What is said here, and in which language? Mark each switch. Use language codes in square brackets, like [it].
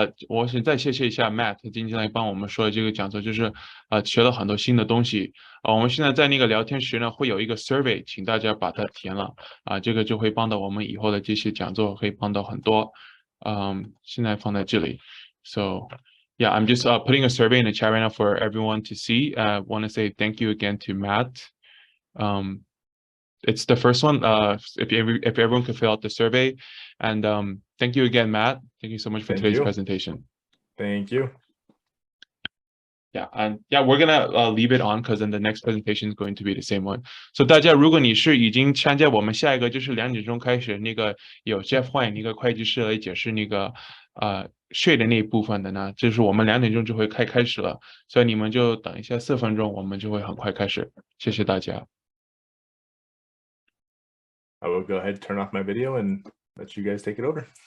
[zh] 我想再谢谢一下 Matt 今天来帮我们说的这个讲座，就是学了很多新的东西。我们现在在那个聊天室呢会有一个 survey，请大家把它填了这个就会帮到我们以后的这些讲座，会帮到很多。现在放在这里。 [en] So yeah, I'm just putting a survey in the chat right now for everyone to see. I want to say thank you again to Matt. It's the first one. If everyone could fill out the survey, and thank you again, Matt. Thank you so much for today's presentation. Thank you. Yeah, and yeah, we're gonna leave it on because then the next presentation is going to be the same one. [zh] So 大家，如果你是已经参加我们下一个就是2点钟开始那个有 Jeff 换一个会计师来解释那个税的那一部分的呢，就是我们2点钟就会开始了，所以你们就等一下4分钟，我们就会很快开始。谢谢大家。 [en] I will go ahead and turn off my video and let you guys take it over.